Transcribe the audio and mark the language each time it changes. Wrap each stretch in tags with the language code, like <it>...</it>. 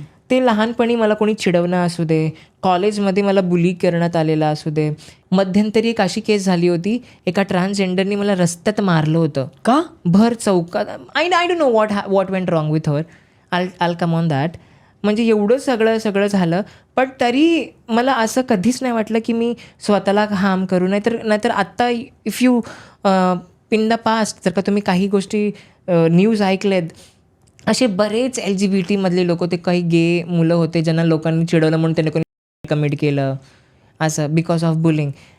<mr>ते लहानपणी मला कोणी चिडवणं असू दे, कॉलेजमध्ये मला बुली करण्यात आलेला असू दे. मध्यंतरी एक अशी केस झाली होती, एका ट्रान्सजेंडरनी मला रस्त्यात मारलं होतं. का? भर चौकात.</mr> <en>I don't know what went wrong with her. All come on that.</en> <mr>म्हणजे एवढं सगळं झालं. पण तरी मला असं कधीच नाही वाटलं की मी स्वतःला हार्म करू. नाहीतर आत्ता</mr> <en>if you in the past</en> <mr>जर का तुम्ही काही गोष्टी न्यूज ऐकलेत, असे बरेच LGBT मधले लोक, ते काही गे मुलं होते ज्यांना लोकांनी चिडवलं म्हणून त्यांनी कोणी कमिट केलं असं</mr> <en>Because of bullying.</en>